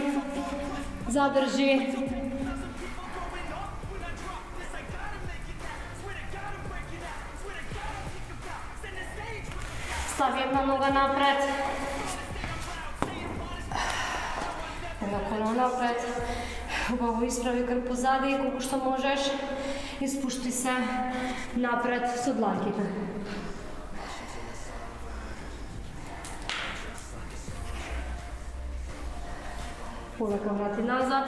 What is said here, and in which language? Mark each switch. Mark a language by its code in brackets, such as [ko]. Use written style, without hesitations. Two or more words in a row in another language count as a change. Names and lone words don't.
[mk] Задържи. Стави една нога напред. Едно колено напред. Хубаво изправи гърб позади, колко ще можеш. Изпушти се напред с дланките. Полека врати назад.